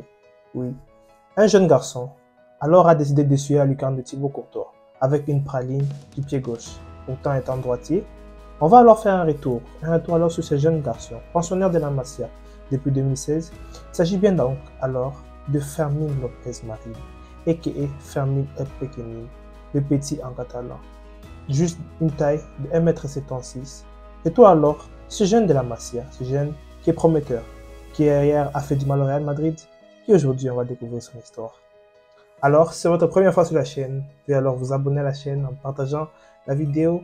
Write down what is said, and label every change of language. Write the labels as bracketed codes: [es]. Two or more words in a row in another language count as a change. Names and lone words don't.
[fr] Oui. Un jeune garçon alors a décidé d'essuyer la lucarne de Thibaut Courtois avec une praline du pied gauche. Pourtant étant droitier, on va alors faire un retour alors sur ce jeune garçon, pensionnaire de la Masia depuis 2016. Il s'agit bien donc alors de Fermín López Marín, a.k.a. Fermín el Pequeñín, le petit en catalan. Juste une taille de 1,76 m. Et toi alors, ce jeune de la Masia, ce jeune qui est prometteur, qui hier a fait du mal au Real Madrid, et aujourd'hui on va découvrir son histoire. Alors, si c'est votre première fois sur la chaîne, veuillez alors vous abonner à la chaîne en partageant la vidéo.